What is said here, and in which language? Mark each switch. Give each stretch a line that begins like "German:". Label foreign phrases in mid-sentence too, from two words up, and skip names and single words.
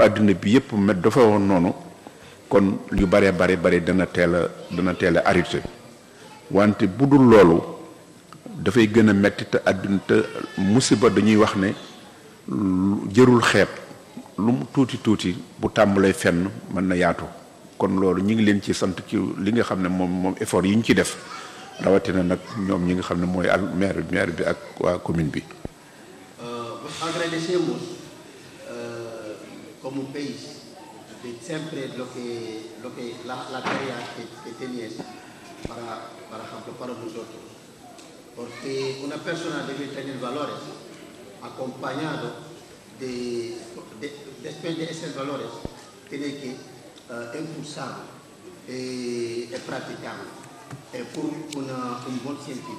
Wolof: àddina bi yépp met dafa woon noonu kon yu bare dana teel a arrêté wante bu dul loolu dafay gën a metti te àddina te musiba dañuy wax ne jërul xeeb lu mu tuuti bu tàmbalee fenn mën na yaatu kon loolu ñu ngi leen ci sant ci li nga xam ne moom effort yi ñu ci def rawatina nag ñoom ñi nga xam ne mooy maire bi ak waa commune bi.
Spanish: Agradecemos como país de siempre lo que la tarea que tenías para ejemplo para nosotros porque una persona debe tener valores acompañado después de esos valores, tiene que impulsarlo y practicarlo por un buen sentido.